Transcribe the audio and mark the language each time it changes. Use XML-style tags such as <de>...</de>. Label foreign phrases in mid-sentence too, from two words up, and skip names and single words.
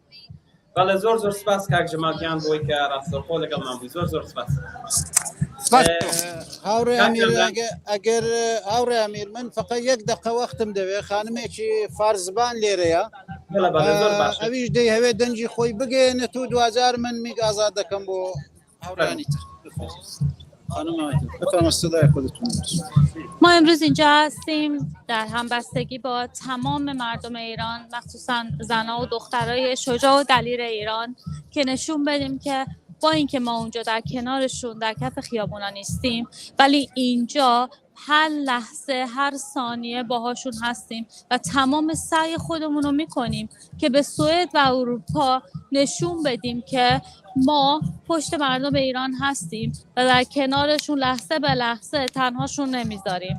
<ckb>بەڵێ زۆر سپاس کاک جەماڵگیان بۆی کە ڕاستەوخۆ لەگەڵمان بووی زۆر سپاس. هاوڕێ ئەمیر ئەگەر هاوڕێ ئەمیر من فقط یەک دقە وەختم دەوێت خانمێکی فارزبان لێرەیە ئەویش دەی هەوێت دەنجی خۆی بگەێنێت و دوجار من میگ ئازاد دەکەم بۆ هاوڕانی تر.</ckb> <fa>ما امروز اینجا هستیم در همبستگی با تمام مردم ایران مخصوصا زنها و دخترای شجاع و دلیر ایران که نشون بدیم که با اینکه ما اونجا در کنارشون در کف خیابونا نیستیم ولی اینجا هر لحظه هر ثانیه باهاشون هستیم و تمام سعی خودمون رو میکنیم که به سوئد و اروپا نشون بدیم که ما پشت مردم ایران هستیم و در کنارشون لحظه به لحظه تنهاشون نمیذاریم.</fa>